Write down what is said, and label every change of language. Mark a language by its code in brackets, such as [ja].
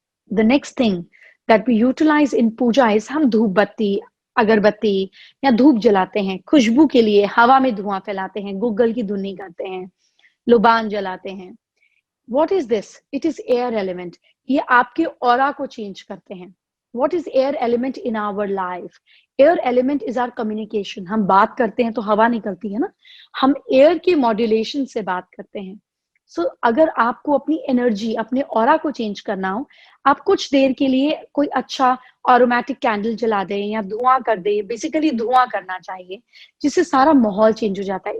[en] The next thing that we utilize in puja is [hi] हम धूप बत्ती, अगरबत्ती या धूप जलाते हैं खुशबू के लिए, हवा में धुआं फैलाते हैं, गुग्गल की धुनी करते हैं, लुबान जलाते हैं। [en] What is this? It is air element। [hi] ये आपके ऑरा को चेंज करते हैं। [en] What is air element in our life? Air element is our communication। [hi] हम बात करते हैं तो हवा निकलती है ना, हम एयर के मॉड्यूलेशन से बात करते हैं। So, अगर आपको अपनी एनर्जी, अपने ऑरा को चेंज करना हो, आप कुछ देर के लिए कोई अच्छा अरोमैटिक कैंडल जला दें या धुआं कर दें। बेसिकली धुआं करना चाहिए, जिससे सारा माहौल चेंज हो जाता है।